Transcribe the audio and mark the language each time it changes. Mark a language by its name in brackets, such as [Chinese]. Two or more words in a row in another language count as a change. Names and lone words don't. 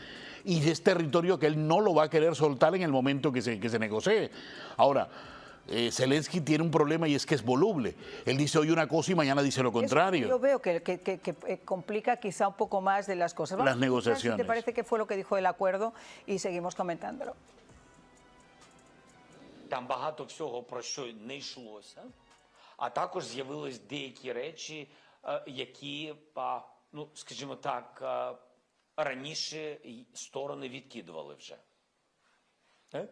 [Spanish] Y es territorio que él no lo va a querer soltar en el momento que se negocie. Ahora, Zelensky tiene un problema y es que es voluble. Él dice hoy una cosa y mañana dice lo contrario. Yo veo que complica quizá un poco más de las cosas. Las negociaciones. ¿Te parece que fue lo que dijo el acuerdo? Y seguimos comentándolo. [Ukrainian] Там багато всього, про що не йшлося, а також з'явились деякі речі, які, ну, скажімо так, раніше сторони відкидували вже. Так?